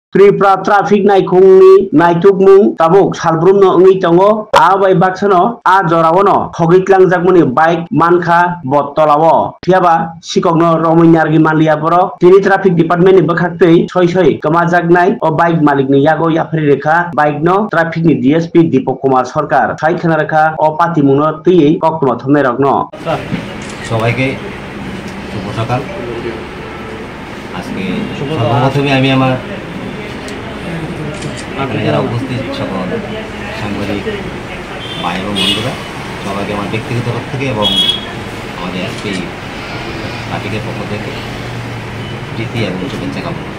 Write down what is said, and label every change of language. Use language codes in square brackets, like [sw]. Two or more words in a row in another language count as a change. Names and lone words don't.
[trp] Pripra traffic naikungni naitukmung tabuk salbrumno ngi tongo bai baksano a jorawono hogitlangjagmani bike mankha bottolawo thiaba sikokno rominyargi manliya borok tini [en] traffic department [trp] ni bokhaktui soi kamajaknai o bike malik ni yago yapri rekha bike no traffic ni DSP Deepak Kumar Sarkar sai khana rekha o patimungno tui koktoma thomnai rokno [bn] সবাইকে শুভ সকাল। আজকে সর্বপ্রথমে আমি আমার যারা উপস্থিত সকল সাংবাদিক ভাই এবং বন্ধুরা সবাইকে আমার ব্যক্তিগত তরফ থেকে এবং আমাদের আজকে পার্টিকের পক্ষ থেকে প্রীতি এবং শুভেচ্ছা কামনা করছি।